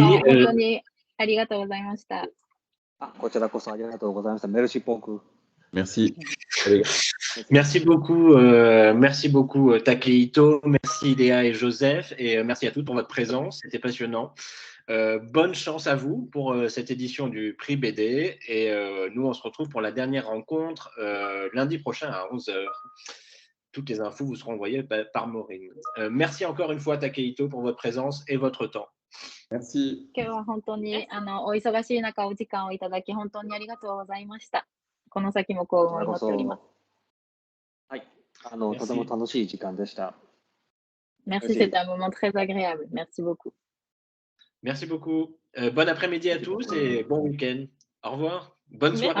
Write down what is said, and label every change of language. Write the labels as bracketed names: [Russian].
[Japanese] 本当にありがとうございました。こちらこそありがとうございました。 [French] メルシーポーク。 Merci. Allez. merci beaucoup Takehito, merci Léa et Joseph, et merci à tous pour votre présence, c'était passionnant. Bonne chance à vous pour cette édition du prix BD, et nous on se retrouve pour la dernière rencontre lundi prochain à 11h. Toutes les infos vous seront envoyées par Maureen. Merci encore une fois Takehito pour votre présence et votre temps. Merci. [Japanese] 今日は本当にお忙しい中お時間をいただき本当にありがとうございました。この先も幸運を祈っております。はい。とても楽しい時間でした。 [French] Merci, c'était un moment très agréable. Merci beaucoup. Merci beaucoup. Bon après-midi à tous et bon week-end. Au revoir. Bonne soirée.